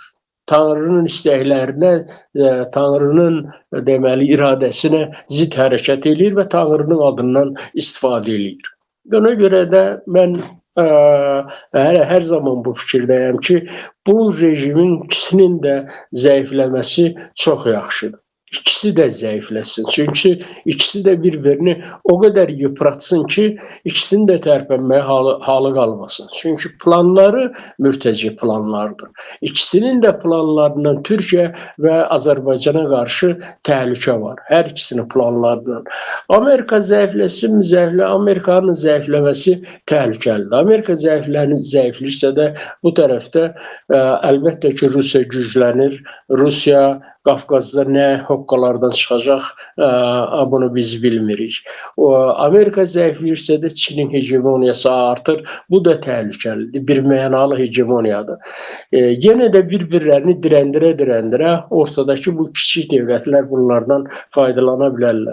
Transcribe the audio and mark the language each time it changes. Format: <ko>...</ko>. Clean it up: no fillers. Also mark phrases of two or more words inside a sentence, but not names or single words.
<az>Tanrının istəklərinə, Tanrının deməli iradəsinə zid hərəkət eləyir və Tanrının adından istifadə eləyir. Ona görə də mən hər zaman bu fikirdəyəm ki, bu rejimin ikisinin də zəifləməsi çox yaxşıdır.</az> <tr>İkisi de zayıflasın. Çünkü ikisi de birbirini o kadar yıpratsın ki ikisinin de</tr> <az>tərpənməyə halı qalmasın.</az> <tr>Çünkü planları mürteci planlardır. İkisinin de planlarından Türkiye ve Azerbaycan'a karşı tehlike var. Her ikisinin planlarından. Amerika zayıflasın mı Amerika'nın zayıflaması tehlikelidir. Amerika zayıflırsa da bu tarafta elbette ki Rusya güclənir.</tr> <az>Rusya Qafqazda nə hoqqalardan çıxacaq, bunu biz bilmirik. Amerika zəifləyirsə də Çinin hegemoniyası artır. Bu da təhlükəlidir. Bir mənalı hegemoniyadır. Yenə də bir-birlərini dirəndirə ortadakı bu kiçik dövlətlər bunlardan faydalana bilərlər.</az>